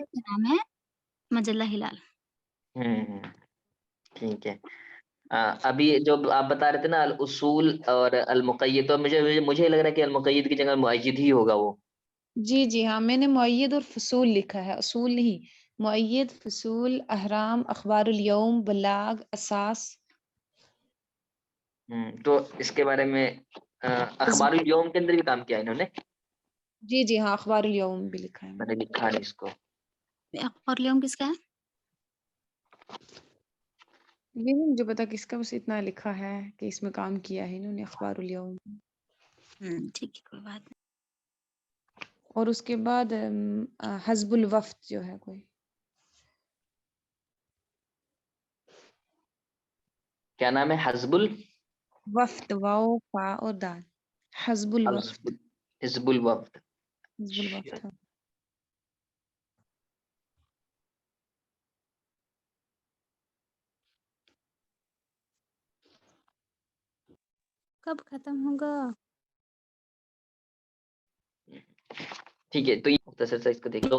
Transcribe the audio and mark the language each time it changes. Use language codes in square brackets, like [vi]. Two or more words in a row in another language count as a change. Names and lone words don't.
[ur] مجلہ کا نام ہے مجلہ ہلال. ہمم۔ ٹھیک ہے. ابھی جو آپ بتا رہے تھے نا الاصول اور المقید، تو مجھے لگ رہا ہے کہ المقید کی جگہ مؤید ہی ہوگا وہ. جی ہاں، میں نے مؤید اور فصول لکھا ہے، اصول نہیں. مؤید، فصول، اہرام، اخبار الیوم، بلاغ، اساس. تو اس کے بارے میں اخبار الیوم کے اندر بھی کام کیا انہوں نے. جی ہاں، اخبار الیوم بھی لکھا ہے میں نے. میں نے لکھا نہیں اس کو. اور الیوم کس کا ہے? یہ نہیں مجھے پتا کس کا، بس اتنا لکھا ہے کہ اس میں کام کیا ہے انہوں نے، اخبار الیوم. ٹھیک ہے، کوئی بات نہیں. اور اس کے بعد حزب الوفد جو ہے کوئی. کیا نام ہے؟ حزب وفد، واؤ فا اور دال, حزب الوفد. حزب الوفد. حزب الوفد, ہاں. کب ختم ہوگا? ٹھیک ہے، تو یہ مختصر سا اس کو دیکھیے.